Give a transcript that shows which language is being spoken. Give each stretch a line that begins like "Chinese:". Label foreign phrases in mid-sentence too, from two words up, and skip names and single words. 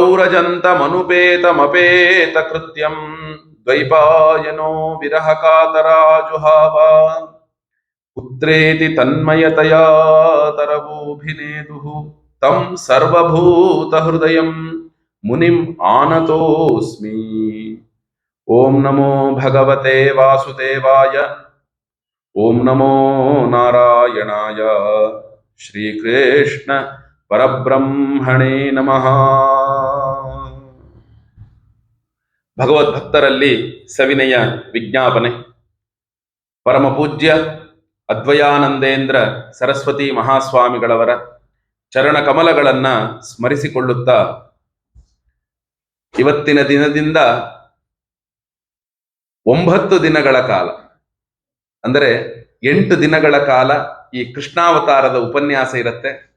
Sanskrit: प्रौरजन्तमनुपेतमपेतकृत्यं द्वैपायनो विरहकातराजुहाव पुत्रेति तन्मयतया तरवोऽभिनेदुः तं सर्वभूतहृदयं मुनिम् आनतोऽस्मि। ओं नमो भगवते वासुदेवाय ओं नमो नारायणाय श्रीकृष्ण परब्रह्मणे नमः।
Kannada: ಭಗವದ್ಭಕ್ತರಲ್ಲಿ ಸವಿನಯ ವಿಜ್ಞಾಪನೆ. ಪರಮ ಪೂಜ್ಯ ಅದ್ವಯಾನಂದೇಂದ್ರ ಸರಸ್ವತಿ ಮಹಾಸ್ವಾಮಿಗಳವರ ಚರಣ ಕಮಲಗಳನ್ನ ಸ್ಮರಿಸಿಕೊಳ್ಳುತ್ತಾ ಇವತ್ತಿನ ದಿನದಿಂದ 9 ದಿನಗಳ ಕಾಲ, ಅಂದರೆ 8 ದಿನಗಳ ಕಾಲ ಈ ಕೃಷ್ಣಾವತಾರದ ಉಪನ್ಯಾಸ ಇರುತ್ತೆ.